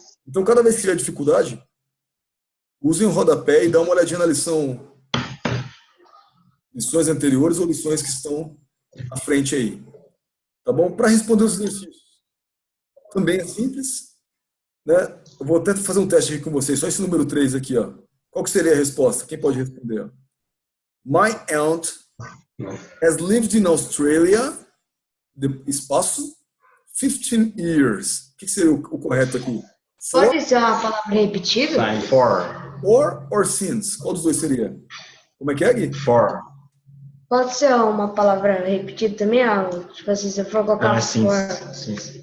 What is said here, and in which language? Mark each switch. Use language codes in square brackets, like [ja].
[pt] Então, cada vez que tiver dificuldade, use um rodapé e dá uma olhadinha na lições anteriores ou lições que estão à frente aí. Tá bom? Para responder os exercícios. Também é simples, né? Eu vou até fazer um teste aqui com vocês, só esse número 3 aqui, ó. Qual que seria a resposta? Quem pode responder? Ó? [en] My aunt has lived in Australia, espaço, 15 years. [pt] O que seria o correto aqui? Pode ser uma palavra repetida? [en] Time for. For or since? [pt] Qual dos dois seria? Como é que é, Gui? [en] For. [pt] Pode ser uma palavra repetida também? Tipo assim, se eu for colocar Sim. [en] for. [pt] Sim.